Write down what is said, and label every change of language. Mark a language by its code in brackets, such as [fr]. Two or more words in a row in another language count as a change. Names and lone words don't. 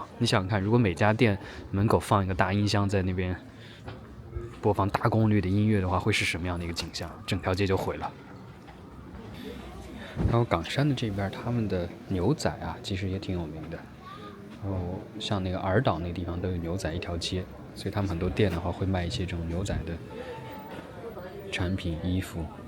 [zh] 你想想看，如果每家店門口放一個大音箱在那邊播放大功率的音樂的話，會是什麼樣的一個景象？整條街就毀了。然後港山的這邊，他們的牛仔啊，其實也挺有名的。然後像那個兒島那個地方都有牛仔一條街，所以他們很多店的話會賣一些這種牛仔的產品、衣服。